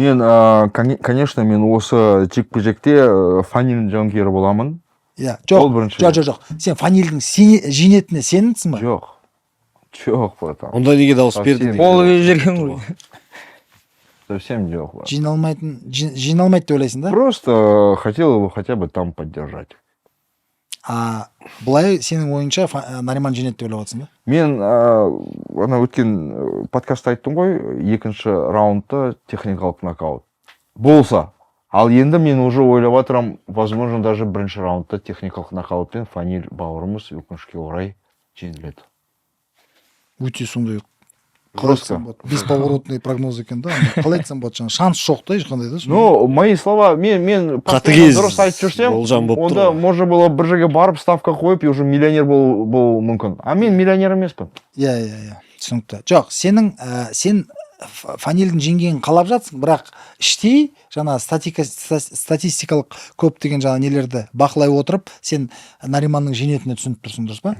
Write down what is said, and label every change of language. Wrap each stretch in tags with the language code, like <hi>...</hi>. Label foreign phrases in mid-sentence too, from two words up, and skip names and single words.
<kk>Мен, конечно, мен осы жекпе-жекте фанильдің жанкүйері боламын. Иә, Ол бірінші. жоқ. Сен фанильдің жинетіне сенімсің ба? Жоқ. Жоқ, братан. Онда неге дауыс</kk> <ru>Совсем.</ru> <kk>бердің? Ол жерген ғой. Совсем жоқ. брат. Жиналмайды деп ойлайсың да?</kk> <ru>Просто хотел его хотя бы там поддержать.</ru> <kk>Былай сенің ойыңша Нариман жинеді деп ойлап жатсың ба? Мен ана өткен подкастта айттым ғой, екінші раундта техникалық нокаут. Болса. Ал енді мен уже ойлап отырам,</kk> <ru>возможно, даже</ru> <kk>бірінші раундта техникалық нокаутпен фаниль бауырымыз өкінішке орай жеңіледі. Өте сондай қалай</kk> <ru>Жестко.</ru> <kk>айтсам болады,</kk> <ru>бесповоротный прогноз</ru> <kk>екен да. Қалай айтсам болады, жаңағы шанс жоқ та ешқандай да.</kk> <ru>Ну, мои слова,</ru> <kk>мен Қатыгез дұрыс айтып жүрсем, болжам болып тұр онда ғой.</kk> <ru>можно было</ru> <kk>бір жерге барып ставка қойып,</kk> <ru>и уже</ru> <kk>миллионер болу мүмкін. А мен миллионер емеспін. Иә, түсінікті. Жоқ, сен фанильдің жеңгенін қалап жатсың, бірақ іштей жаңа статистикалық көптеген жаңа нелерді бақылай отырып, сен Нариманның жеңетініне түсініп тұрсың, дұрыс па?</kk>